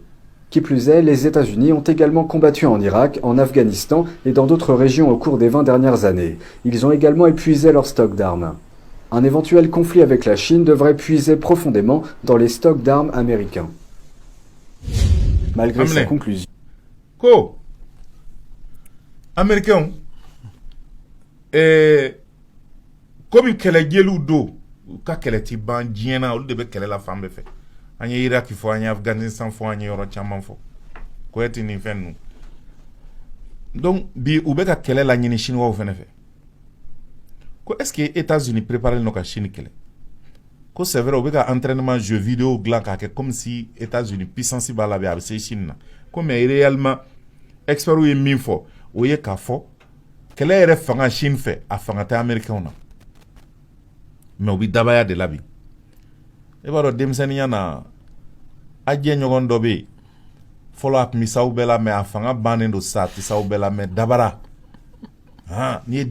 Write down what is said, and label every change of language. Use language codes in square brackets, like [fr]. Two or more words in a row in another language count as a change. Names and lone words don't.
[fr] Qui plus est, les États-Unis ont également combattu en Irak, en Afghanistan et dans d'autres régions au cours des 20 dernières années. Ils ont également épuisé leurs stocks d'armes. Un éventuel conflit avec la Chine devrait puiser profondément dans les stocks d'armes américains. Malgré sa conclusion. [bm] Ko [fr] Américain comme [bm] kɛlɛ jeliw do u ka kɛlɛ ti ban diɲɛ na olu de bɛ kɛlɛ la fan bɛɛ fɛ an ye Iraki fɔ an ye Afghanistan fɔ an ye yɔrɔ caman fɔ Koweït ni fɛn ninnu donc bi u bɛ ka kɛlɛ la ɲini chinois fɛnɛ fɛ ko [fr] est-ce que États-Unis préparé [bm] no ka Chine kɛlɛ ko [fr] c'est vrai [bm] u bɛ ka [fr] entraînement jeu vidéo [bm] dilan k'a kɛ [fr] comme si États-Unis puissance [bm] b'a la bɛ a bɛ se Chine na ko [fr] mais réellement experts [bm] ye min fɔ o ye k'a fɔ kɛlɛ yɛrɛ fanga Chine fɛ a fanga tɛ américain na mais u bɛ dabaya de la bi e b'a dɔn denmisɛnninya na a diɲɛ ɲɔgɔn dɔ bɛ yen fɔlɔ a tun bɛ s'aw bɛɛ la mais a fanga bannen don sisan a tɛ s'aw bɛɛ la mais dabara n'i ye